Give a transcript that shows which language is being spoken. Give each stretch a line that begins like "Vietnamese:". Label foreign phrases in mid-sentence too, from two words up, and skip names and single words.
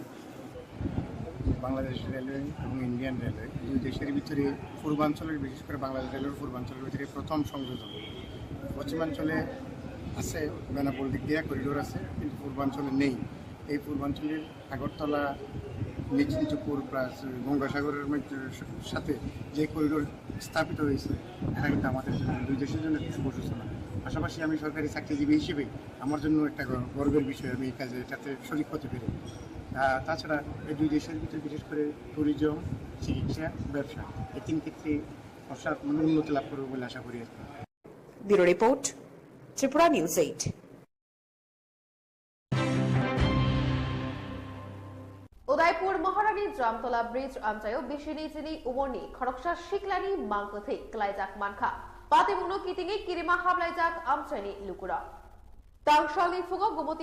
Bangla: বাংলাদেশ রেলওয়ে এবং ইন্ডিয়ান রেলওয়ে দুই দেশের ভিতরে পূর্বাঞ্চলের বিশেষ করে বাংলাদেশ রেলওয়ের পূর্বাঞ্চলের ভিতরে প্রথম সংযোজন পশ্চিমাঞ্চলে আছে বেনাপোল দিক দিয়ে করিডোর আছে কিন্তু পূর্বাঞ্চলে নেই এই পূর্বাঞ্চলের আগরতলা নিচিন্তপুর প্লাস গঙ্গাসাগরের সাথে যে করিডোর স্থাপিত হয়েছে এটা কিন্তু আমাদের জন্য দুই দেশের জন্য শুভ সূচনা পাশাপাশি আমি সরকারি চাকরিজীবী হিসেবে আমার জন্য একটা গর্বের বিষয়, আমি এই কাজে এটাতে শরিক হতে পেরে। তাছাড়া এই দুই দেশের ভিতরে বিশেষ করে ট্যুরিজম, চিকিৎসা, ব্যবসা এই তিন ক্ষেত্রে উন্নতি লাভ করবে বলে আশা করি। ব্যুরো রিপোর্ট, ত্রিপুরা নিউজ 8।
Kok Borok: उदयपुर महारानी जामतला ब्रिज आमचायो बिशिनी जिनी उमरनी खरकसा शिकलानी मांगकथै क्लाइजाक मानखा पातिमुंगनो कितिङै किरिमा हाबलाइजाक आमचाइनि लुकुरा तांगशालनि फुङाव गुमति